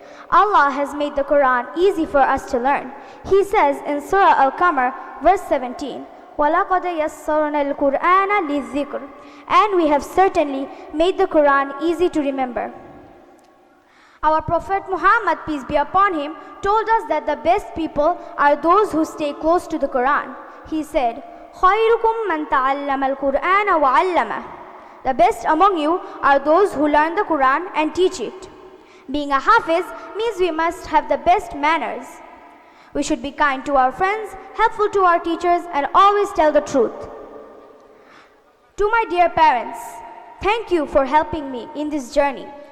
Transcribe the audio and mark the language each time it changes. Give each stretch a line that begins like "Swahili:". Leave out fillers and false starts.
English: Allah has made the Quran easy for us to learn. He says in Surah Al-Qamar, verse 17,
Arabic: وَلَقَدْ يَسَّرْنَا الْقُرْآنَ لِلذِّكْرِ,
English: and we have certainly made the Quran easy to remember. Our Prophet Muhammad, peace be upon him, told us that the best people are those who stay close to the Quran. He said,
Arabic: خَيْرُكُمْ مَنْ تَعَلَّمَ الْقُرْآنَ وَعَلَّمَهُ.
English: The best among you are those who learn the Quran and teach it. Being a Hafiz means we must have the best manners. We should be kind to our friends, helpful to our teachers, and always tell the truth. To my dear parents, thank you for helping me in this journey.